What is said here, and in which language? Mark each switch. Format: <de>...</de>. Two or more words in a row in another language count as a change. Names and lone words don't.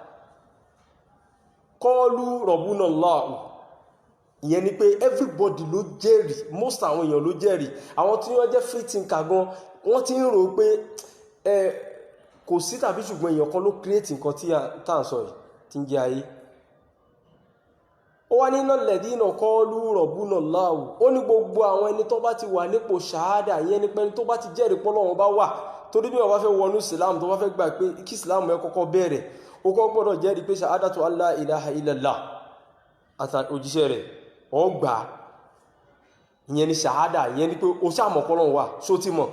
<ar>قولوا ربنا الله,</ar> <yo>ìyẹn ni pé everybody ló jẹ́rìí, most àwọn èèyàn ló jẹ́rìí. Àwọn tí wọ́n jẹ́</yo> <en>free thinker</en> <yo>gan, wọ́n ti ń rò pé kò sí tàbí ṣùgbọ́n èèyàn kan ló create nǹkan tí à ń sọ yìí tí ń jẹ́ ayé. Ó wá ní</yo> <ar>إن الذين قالوا ربنا الله,</ar> <yo>ó ní gbogbo àwọn ẹni tó bá ti wà nípò ṣàhádà, ìyẹn ni pé ẹni tó bá ti jẹ́rìí pé Ọlọ́run bá wà. Torí bí wọ́n bá fẹ́ wọnú Islam, tó bá fẹ́ gbà pé kí Islam ẹ kọ́kọ́ bẹ̀rẹ̀, ó kọ́ gbọ́dọ̀ jẹ́rìí pé ṣàhádàtu</yo> <ar>ألا إله إلا الله</ar> <yo>àti òjíṣẹ́ rẹ̀ ó gbà. Ìyẹn ni ṣàhádà, ìyẹn ni pé ó ṣàmọ̀ pé Ọlọ́run wà, ṣó ti mọ̀.</yo>